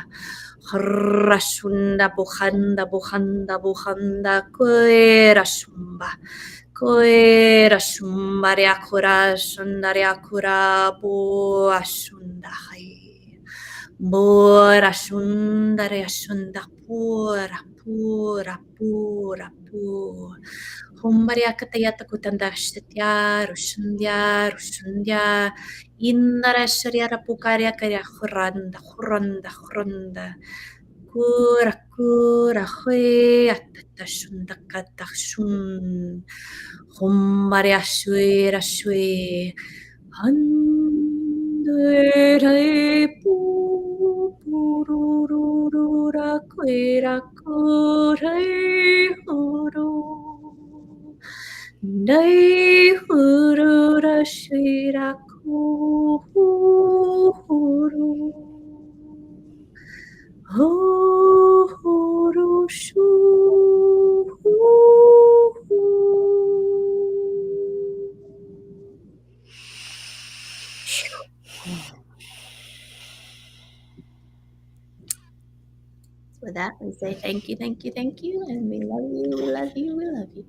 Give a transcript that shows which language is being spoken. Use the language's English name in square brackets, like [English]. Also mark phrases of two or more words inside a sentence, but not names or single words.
[English] Krashunda buhanda buhanda buhanda koera shumba. Koera shumba reakura shunda reakura buashunda hai. Bora shunda reashunda pura pura pura pura. Humbaria katayata kutanda shtya rushundya rushundya indara sharia pukaria karia huranda huranda huranda kura kura hui atata shunda kata shun humbaria shui Handere pu purururura quera corei huru. Dai hurura shira kuhuru. Huru shu. With that, we say thank you, thank you, thank you, and we love you, we love you, we love you.